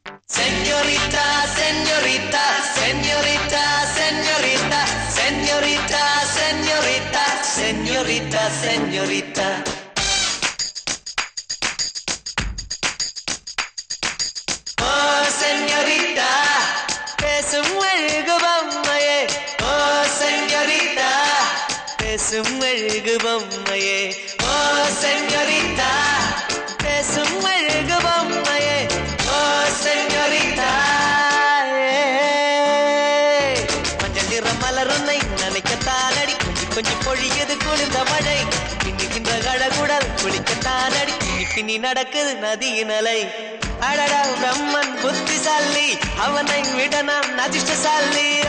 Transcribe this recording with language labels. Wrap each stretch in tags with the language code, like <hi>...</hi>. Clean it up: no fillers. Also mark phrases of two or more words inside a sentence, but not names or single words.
<es>Señorita, señorita, señorita, señorita, señorita, señorita, señorita, señorita. Oh, señorita,</es> <ta>பேசும் அழகு பொம்மையே.</ta> <es>Oh, señorita,</es> <ta>பேசும் அழகு பொம்மையே.</ta> <es>Oh, señorita,</es> <ta>பேசும் அழகு பொம்மையே.</ta> <es>Oh, señorita,</es> <ta>மஞ்சள் நிற மலருன்னை நினைக்கத்தான் அடி கொஞ்சி கொஞ்சி பொழியது குளிர்ந்த மழை பின்னுகின்ற கழகுடல் குளிக்கத்தான் அடி பின்னி பின்னி நடக்குது நதியின் அலை அடடா பிரம்மன் புத்திசாலி அவனை விட நாம் அதிர்ஷ்டசாலி</ta>